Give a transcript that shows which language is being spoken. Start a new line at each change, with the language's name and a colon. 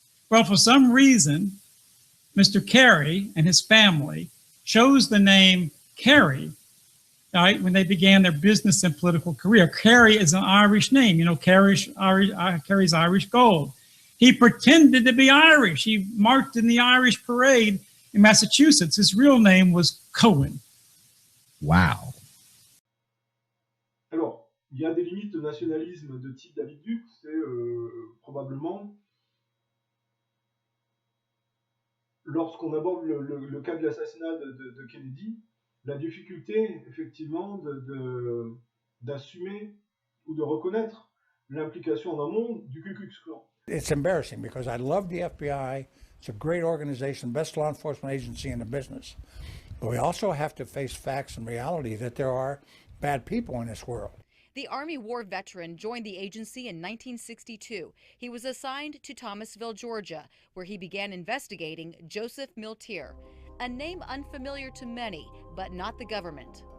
English: Well, for some reason, Mr. Kerry and his family chose the name Kerry, right, when they began their business and political career. Kerry is an Irish name. You know, carries Irish gold. He pretended to be Irish. He marched in the Irish parade in Massachusetts. His real name was Cohen. Wow.
French: Alors, il y a des limites au nationalisme de type David Duke, c'est probablement lorsqu'on aborde le cas de l'assassinat de Kennedy, la difficulté effectivement d'assumer ou de reconnaître l'implication en amont du Ku Klux Klan.
English: It's embarrassing because I love the FBI. It's a great organization, best law enforcement agency in the business. But we also have to face facts and reality that there are bad people in this world. The Army War veteran joined the agency in 1962. He was assigned to Thomasville, Georgia, where he began investigating Joseph Miltier, a name unfamiliar to many, but not the government.